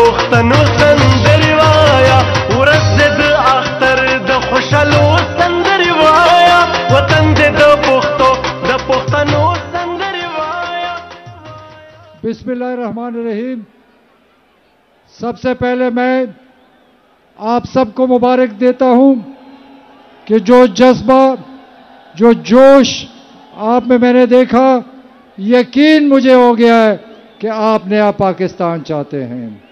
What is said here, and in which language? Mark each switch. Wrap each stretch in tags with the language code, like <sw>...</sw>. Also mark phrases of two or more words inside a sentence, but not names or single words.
<ps>پښتنو سندري وایا ورځ د اختر د خوشالو سندري وایا وطن د پښتنو سندري وایا.</ps> <ar>بسم اللہ الرحمن الرحیم.</ar> <ur>سب سے پہلے میں آپ سب کو مبارک دیتا ہوں کہ جو جذبہ جو جوش آپ میں نے دیکھا یقین مجھے ہو گیا ہے کہ آپ نیا پاکستان چاہتے ہیں.</ur>